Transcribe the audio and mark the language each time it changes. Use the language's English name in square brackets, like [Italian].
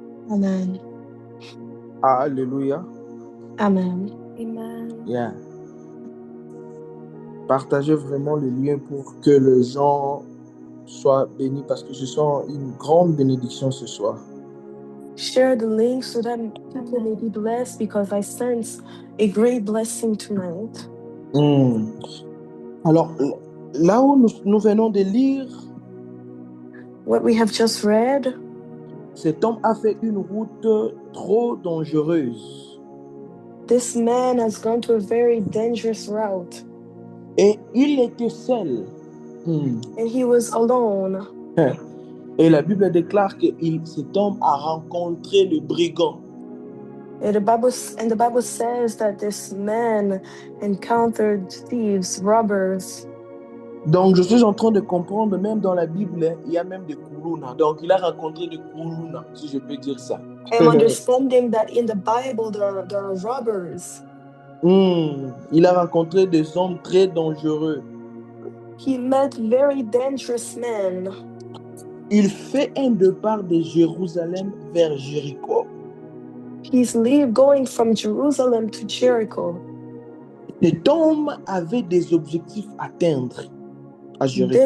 [French] Amen. Alléluia. Amen. Amen. [English] Yeah. [French] Partagez vraiment le lien pour que les gens soient bénis parce que je sens une grande bénédiction ce soir. [English] Share the link so that people may be blessed because I sense a great blessing tonight. [French] Alors, là où nous venons de lire, [English] what we have just read, [French] cet homme a fait une route trop dangereuse. [English] This man has gone to a very dangerous route. [French] Et il était seul. [English] And he was alone. [French] Et la Bible déclare que cet homme a rencontré le brigand. [English] And the Bible says that this man encountered thieves, robbers. [French] Donc je suis en train de comprendre, même dans la Bible, il y a même des koulouna. Donc il a rencontré des koulouna, si je peux dire ça. [English] I'm understanding that in the Bible there are robbers. [French] Il a rencontré des hommes très dangereux. [English] He met very dangerous men. [French] Il fait un départ de Jérusalem vers Jéricho. [English] He's going from Jerusalem to Jericho. [French] Cet homme avait des objectifs à atteindre à Jéricho.